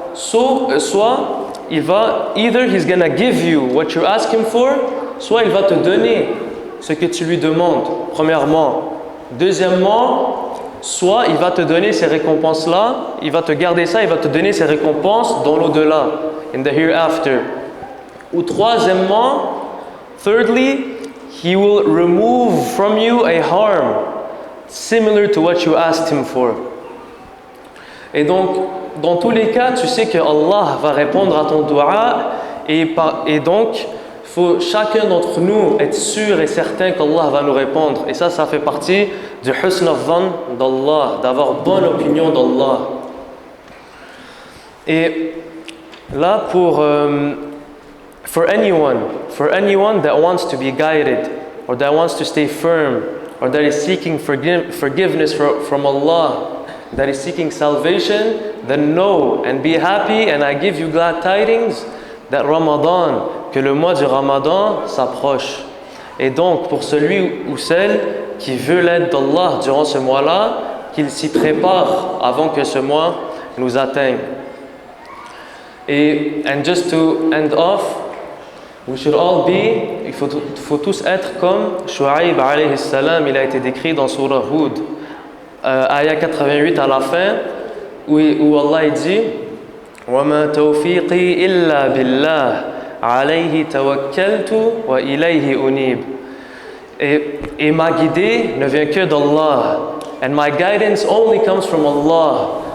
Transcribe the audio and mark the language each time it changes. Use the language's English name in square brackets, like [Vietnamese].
[French] Soit il va, [English] either he's gonna give you what you ask him for, [French] soit il va te donner ce que tu lui demandes, premièrement. Deuxièmement, soit il va te donner ces récompenses-là, il va te garder ça, il va te donner ces récompenses dans l'au-delà, [English] in the hereafter. [French] Ou troisièmement, [English] thirdly, he will remove from you a harm similar to what you asked him for. [French] Et donc, dans tous les cas, tu sais que Allah va répondre à ton dua et donc, faut chacun d'entre nous être sûr et certain qu'Allah va nous répondre. Et ça fait partie du husn al-dhann d'Allah, d'avoir bonne opinion d'Allah. [English] Et là, for anyone that wants to be guided, or that wants to stay firm, or that is seeking forgiveness from Allah, that is seeking salvation, then know and be happy, and I give you glad tidings that Ramadan, [French] que le mois du Ramadan s'approche. Et donc, pour celui ou celle qui veut l'aide d'Allah durant ce mois-là, qu'il s'y prépare avant que ce mois nous atteigne. [English] And just to end off, we should all be, [French] il faut tous être comme Shu'aib alayhi salam, il a été décrit dans Surah Hud, ayah 88 à la fin, où Allah dit [Arabic] وَمَا تَوْفِيقِي إِلَّا بِاللَّهِ عَلَيْهِ تَوَكَّلْتُ وَإِلَيْهِ أُنِيبُ. [French] Et ma guidée ne vient que d'Allah. [English] And my guidance only comes from Allah.